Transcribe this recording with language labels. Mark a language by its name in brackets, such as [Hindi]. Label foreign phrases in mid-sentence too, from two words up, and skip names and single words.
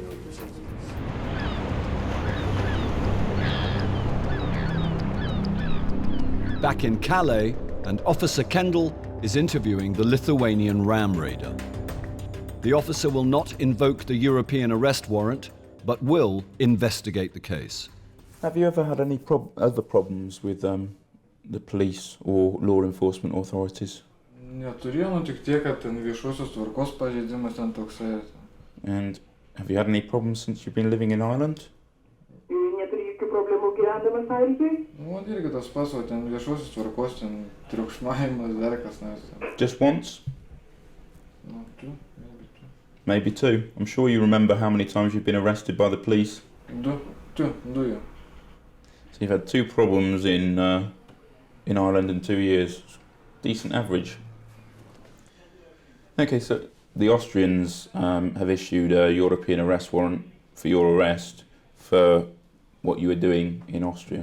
[English] Back in Calais, and Officer Kendall is interviewing the Lithuanian ram raider. The officer will not invoke the European arrest warrant, but will investigate the case. Have you ever had any other problems with the police or law enforcement authorities? [Lithuanian] Neturėjau, nu tik tiek, kad ten viešosios tvarkos pažeidimas ten toksai. [English] And have you had any problems since you've been living in Ireland? [Lithuanian] Neturi jokių problemų gyvendamas Airijoje? Nu, irgi tas pats, o ten viešosios tvarkos, ten triukšmavimas, dar kas nors. [English] Just once? [Lithuanian] Nu, [English] Maybe two. I'm sure you remember how many times you've been arrested by the police. [Lithuanian] Du, yeah. [English] So you've had two problems in Ireland in 2 years. Decent average. Okay, so the Austrians have issued a European arrest warrant for your arrest for what you were doing in Austria.